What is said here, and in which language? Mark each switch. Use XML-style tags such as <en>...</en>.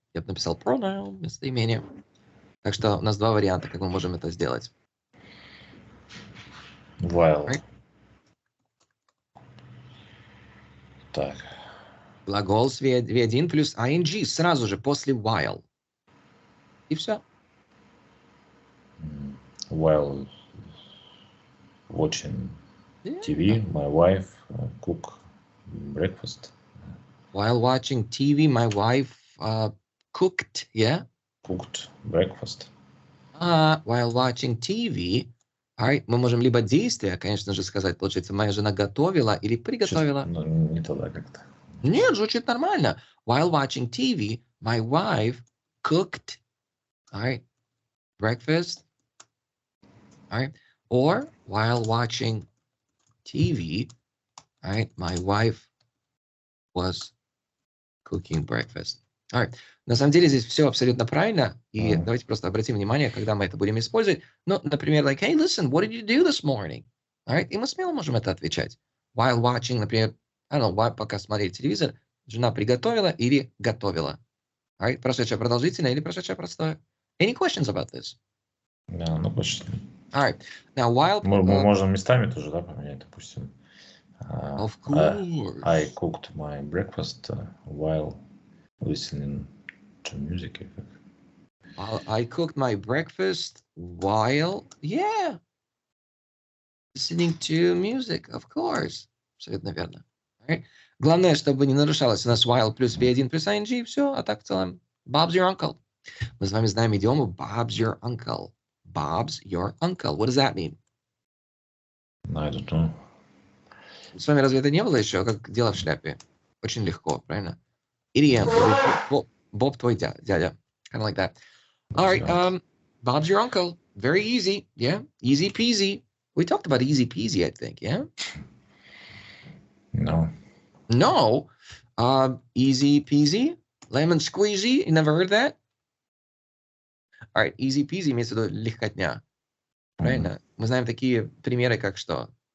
<ru>Я бы написал pronoun, местоимение. Так что у нас два варианта, как мы можем это сделать.</ru> <en>While. Right?</en> <ru>Так. Глагол с V1 плюс ing сразу же после while. И все.</ru> <en>While watching TV, my wife cook breakfast. While watching TV, my wife cooked, yeah? Cooked breakfast. While watching TV, all right,</en> <ru>мы можем либо действие, конечно же, сказать, получается, моя жена готовила или приготовила. Ну, не туда как-то. Нет, звучит нормально.</ru> <en>While watching TV, my wife cooked, all right, breakfast, all right, or while watching TV, all right, my wife was cooking breakfast. All right.</en> <ru>На самом деле здесь все абсолютно правильно, и давайте просто обратим внимание, когда мы это будем использовать. Ну, например,</ru> <en>like, hey, listen, what did you do this morning? All right,</en> <ru>и мы смело можем это отвечать.</ru> <en>While watching,</en> <ru>например,</ru> <en>I don't know,</en> <ru>пока смотрели телевизор, жена приготовила или готовила.</ru> <en>All right,</en> <ru>прошедшее продолжительное или прошедшее простое.</ru> <en>Any questions about this?</en> <ru>Да, ну почти.</ru> <en>All right. Now, while...</en> <ru>Мы можем местами тоже, да, поменять, допустим.</ru> <en>Of I course. cooked my breakfast while listening to music. I cooked my breakfast while, yeah, listening to music, of course.</en> <ru>Абсолютно верно.</ru> <en>Alright.</en> <ru>Главное, чтобы не нарушалось у нас while плюс V1 плюс ing, все, а так в целом</ru> <en>Bob's your uncle.</en> <ru>Мы с вами знаем идиому</ru> <en>Bob's your uncle. Bob's your uncle. What does that mean? I don't know.</en> <ru>С вами разве это не было еще? Как дело в шляпе. Очень легко, правильно? Ириэм. Боб твой дядя.</ru> <en>Kind of like that. All right. Bob's your uncle. Very easy. Yeah. Easy peasy. We talked about easy peasy, I think. Yeah. No. No. Easy peasy. Lemon squeezy. You never heard that? All right.</en> <ru>Easy peasy имеется в виду легкотня. Правильно? Мы знаем такие примеры, как что?</ru>